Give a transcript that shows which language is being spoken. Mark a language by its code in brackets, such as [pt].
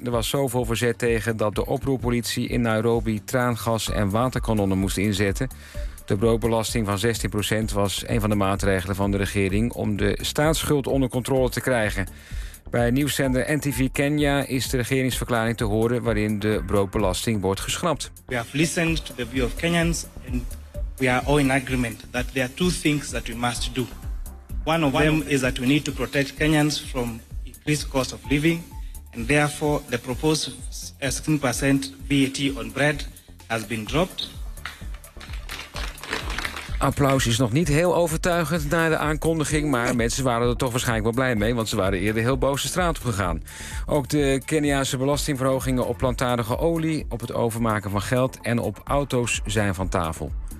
[nl] Er was zoveel verzet tegen dat de oproerpolitie in Nairobi traangas en waterkanonnen moest inzetten. De broodbelasting van 16% was een van de maatregelen van de regering om de staatsschuld onder controle te krijgen. Bij nieuwszender NTV Kenya is de regeringsverklaring te horen waarin de broodbelasting wordt geschrapt. [en] We have listened to the view of Kenyans and we are all in agreement that there are 2 things that we must do. One of them is that we need to protect Kenyans from increased cost of living and therefore the proposed 16% VAT on bread has been dropped. [nl] Applaus is nog niet heel overtuigend na de aankondiging, maar mensen waren er toch waarschijnlijk wel blij mee, want ze waren eerder heel boos de straat op gegaan. Ook de Keniaanse belastingverhogingen op plantaardige olie, op het overmaken van geld en op auto's zijn van tafel.